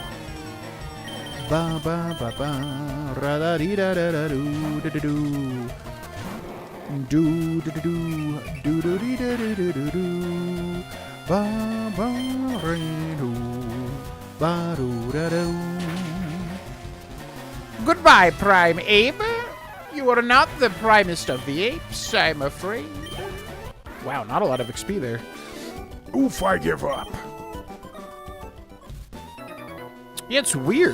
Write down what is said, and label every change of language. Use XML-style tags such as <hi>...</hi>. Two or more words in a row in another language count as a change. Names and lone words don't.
<en>Ba ba ba ba ra da dee da da da do da da do do da da do do do dee da da da do do ba ba re do ba do da do. Goodbye, Prime Ape. You are not the primest of the apes, I'm afraid. Wow, not a lot of XP there. Oof, I give up. Yeah, it's weird.</en>